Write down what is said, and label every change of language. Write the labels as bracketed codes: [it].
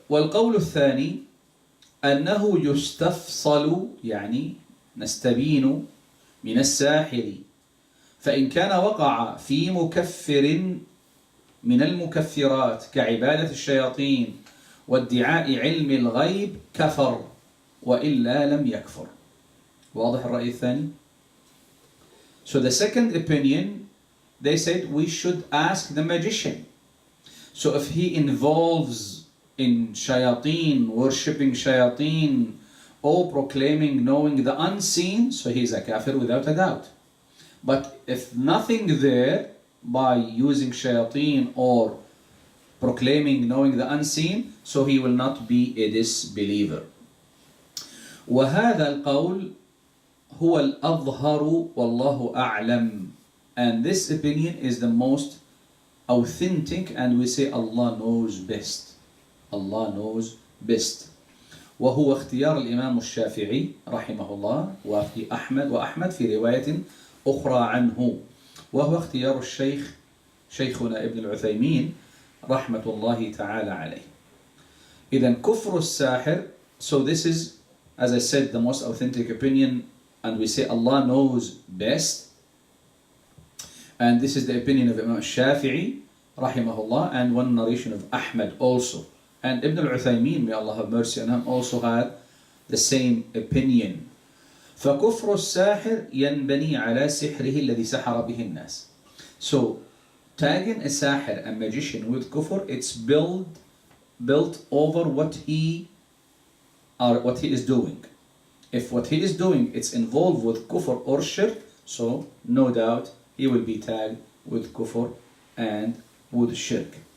[ar] والقول الثاني أنه يستفصل، يعني نستبين من الساحر، فإن كان وقع في مكفر من المكفرات كعبادة الشياطين وادعاء علم الغيب كفر وإلا لم يكفر. واضح الرأي الثاني؟ [en] So the second opinion, they said we should ask the magician. So if he involves in shayateen, worshipping shayateen, or proclaiming knowing the unseen, so he is a kafir without a doubt. But if nothing there, by using shayateen or proclaiming knowing the unseen, so he will not be a disbeliever. [ar] وهذا القول هو الأظهر والله أعلم. [en] And this opinion is the most authentic, and we say Allah knows best. Allah knows best. [ar] وهو اختيار الإمام الشافعي رحمه الله وفي أحمد في رواية أخرى عنه، وهو اختيار شيخنا ابن العثيمين رحمة الله تعالى عليه. إذن كفر الساحر, [en] so this is, as I said, the most authentic opinion and we say Allah knows best. And this is the opinion of Imam Shafi'i, rahimahullah, and one narration of Ahmad also. And Ibn al-Uthaymin, may Allah have mercy on him, also had the same opinion. [ar] فكفر الساحر ينبني على سحره الذي سحر به الناس. [en] So, tagging a sahir, a magician, with kufr, it's built over what he is doing. If what he is doing it's involved with kufr or shirk, so no doubt he will be tagged with kufr and with shirk.